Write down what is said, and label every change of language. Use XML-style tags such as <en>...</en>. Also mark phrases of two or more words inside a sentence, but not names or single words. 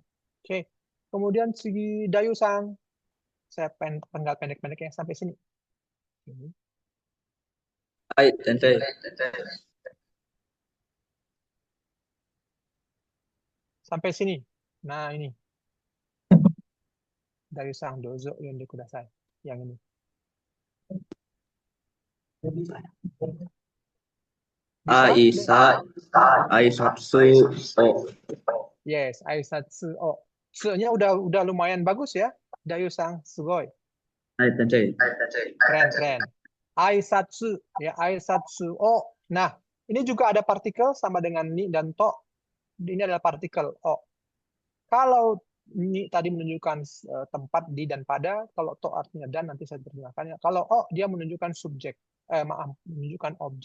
<id>Oke. Kemudian si Dayu-sang. Saya penggal pendek-pendeknya sampai sini. Ini.</id> <ja>はい、先生.</ja> <id>Sampai sini. Nah, ini.</id> <ja>Dayu-sang どうぞ読んでください.</ja> <id>Yang ini. Bisa?</id> <ja>挨拶を. Yes, 挨拶を.</ja> <id>Se-nya udah lumayan bagus ya.</id> <ja>Dayu-sang すごい. はい、先生.</ja> <id>Keren. Aisatsu ya,</id> <ja>挨拶を.</ja> <id>Nah, ini juga ada partikel sama dengan ni dan to. Ini adalah partikel o. Kalau ni tadi menunjukkan tempat di dan pada, kalau to artinya dan, nanti saya terjemahkannya. Kalau o dia menunjukkan subjek. Menunjukkan objek.</id>